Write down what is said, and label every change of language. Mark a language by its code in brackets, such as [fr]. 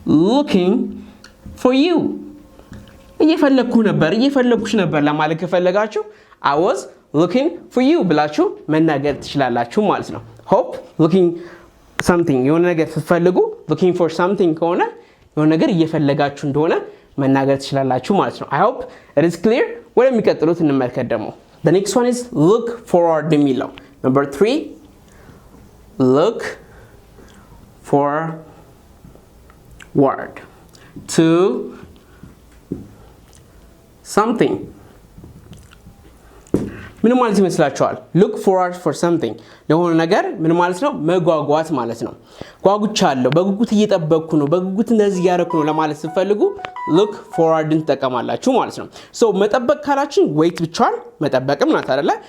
[am] looking for you እየፈለኩሽ ነበር ለማለት ከፈለጋችሁ [en] I was looking for you [am] ብላችሁ መናገር ትችላላችሁ ማለት ነው። hope looking something የሆነ ነገር ስትፈልጉ [en] looking for something [am] ከሆነ የሆነ ነገር እየፈለጋችሁ እንደሆነ መናገር ትችላላችሁ ማለት ነው። [en] I hope it is clear. [am] ወደሚቀጥሉት እንመልከት ደግሞ [en] the next one is look forward የሚለው number 3 look forward to something. [am] ምን ማለት ይመስላችኋል? look forward for something ለሆነ ነገር ምን ማለት ነው? መጓጓት ማለት ነው። ጓጉቻለሁ፣ በጉጉት እየጠበቅኩ ነው፣ በጉጉት እንደዚህ ያረኩ ነው ለማለት ስትፈልጉ look forwardን ተጠቀማላችሁ ማለት ነው። so መጠበቅ ካላችሁ wait ብቻዋን መጠበቅም ናት አይደለ?